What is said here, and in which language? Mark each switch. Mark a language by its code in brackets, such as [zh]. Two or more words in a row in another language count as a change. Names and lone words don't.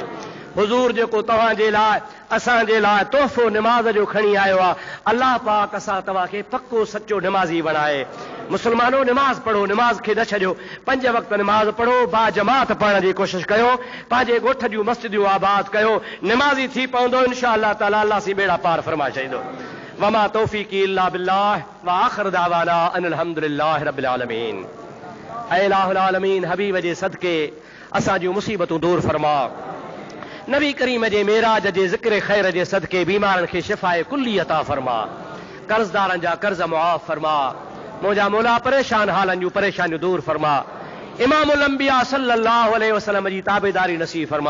[sd] हुज़ूर जेको तव्हांजे लाइ असांजे लाइ तोहफ़ो निमाज़ जो खणी आयो आहे, अल्लाह पाक असां तव्हांखे पक्को सचो निमाज़ी बणाए। मुस्लमानो निमाज़ पढ़ो, निमाज़ खे न छॾियो। 5 वक़्त निमाज़ पढ़ो, बा जमात पढ़ण जी कोशिशि कयो, पंहिंजे ॻोठ जूं मस्जिदूं आबाद कयो। निमाज़ी थी पवंदो [ar] إن شاء الله تعالى, [sd] अल्लाह सी बेड़ा पार फरमा छॾींदो। [ar] وما توفيقي إلا بالله وآخر دعوانا أن الحمد لله رب العالمين. ऐ إله العالمين, [sd] हबीब जे सदके असां जूं मुसीबतूं दूर फरमा। नबी करीम जे मेराज जे ज़िक्र ख़ैर जे सदके बीमारनि खे शिफ़ाए कुल्ली अता फरमा। कर्ज़दारनि जा कर्ज़ मुआफ़ फरमा। मुंहिंजा मौला परेशान हालनि जूं परेशानियूं दूर फरमा। इमामुल अंबिया [ar] صلى الله عليه وسلم [sd] जी ताबेदारी नसीब फरमा।